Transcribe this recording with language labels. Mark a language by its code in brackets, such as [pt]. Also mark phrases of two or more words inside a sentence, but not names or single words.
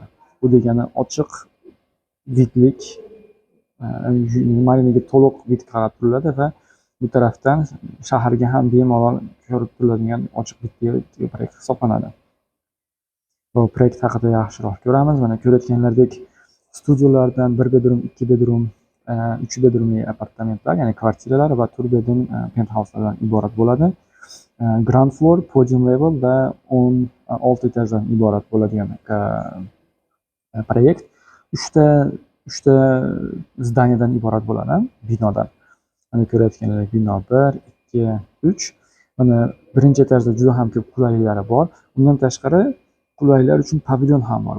[uz] Bu degani ochiq vidlik, Marinaga to'liq vid qarab turiladi va bu tarafdan shaharga ham bemalol ko'rib turiladigan ochiq vidli proyekt hisoblanadi. Bu proyekt haqida yaxshiroq ko'ramiz. Mana ko'rayotganlaridek studiyalardan 1 bedroom, 2 bedroom, 3 bedroomli apartamentlar, ya'ni kvartiralar va 4 bedroom penthouselardan iborat bo'ladi. [en] Ground floor, podium level [uz] va 16 etajdan iborat bo'ladigan proyekt. 3 ta zdaniyadan iborat bo'ladi, binodan. Mana ko'rayotganlaridek bino 1, 2, 3. Mana birinchi etajda juda ham ko'p qulayliklari bor. Undan tashqari qulayliklar uchun pavilyon ham bor.